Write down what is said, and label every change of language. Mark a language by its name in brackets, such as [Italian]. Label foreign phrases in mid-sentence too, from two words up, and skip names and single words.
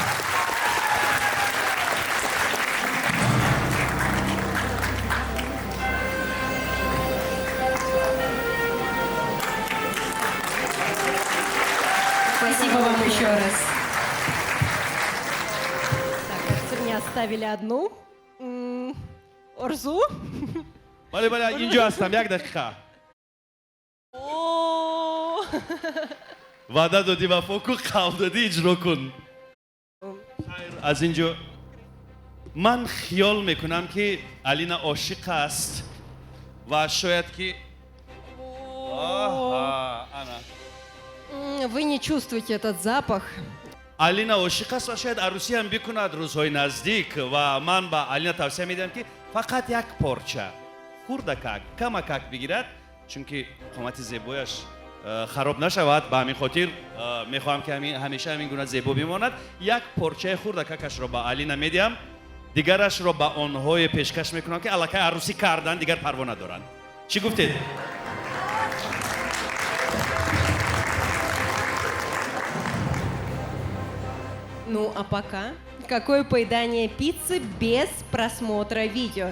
[Russian] Спасибо вам еще раз. Так, кажется, мне оставили одну. Орзу? [Tajik] бале, инҷо ҳастам, як дақиқа. ваъда додӣ вафо кун, қавл додӣ иҷро кун. хайр, аз инҷо ман хиёл мекунам ки Алина ошиқ аст ва шояд ки [Russian] Вы не чувствуете этот запах. [Tajik] Алина ошиқ аст ва шояд арӯсиам бикунад рӯзҳои наздик ва ман ба Алина тавсия медиҳам ки фақат як порча хурдакак, камакак бигирад, чунки қомати зебояш хароб нашавад. ба ҳамин хотир мехоҳам ки ҳамеша ҳамин гуна зебо бимонад. як порчаи хурдакакашро ба Алина медиҳам, дигарашро ба онҳое пешкаш мекунам ки аллакай арӯсӣ кардан, дигар парво надоранд. чӣ гуфтед? [Russian] Ну, а пока, какое поедание пиццы без просмотра видео?